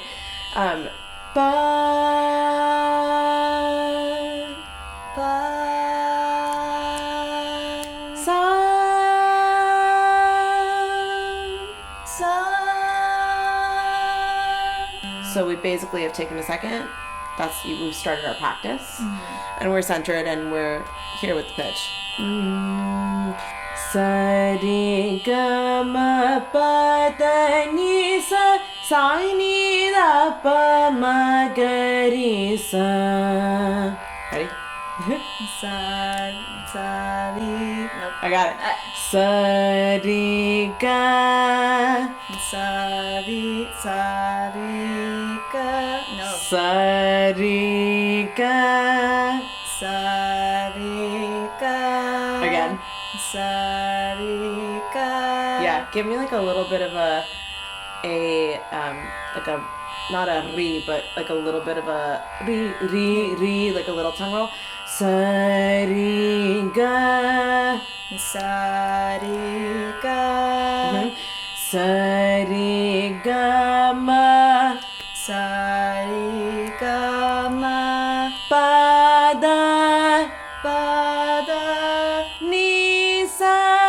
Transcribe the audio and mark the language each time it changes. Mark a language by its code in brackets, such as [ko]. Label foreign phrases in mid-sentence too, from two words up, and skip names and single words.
[en] Ba, sa, so we basically have taken a second. We've started our practice, and we're centered, and we're here with the pitch. Sa re ga ma pa da ni sa ni da pa ma ga ri sa. Ready? Sa ri. Nope. I got it. Sa re ga. Sa ri ga. No. Sa re ga. Sa ri ga. Again. Sa ri ga. Yeah, give me like a little bit of a not a re, but like a little bit of a re, like a little tongue roll. Sa ri ga. Sa ri ga. Sa ri ga ma. Sa ri ga ma. Pa da ni sa.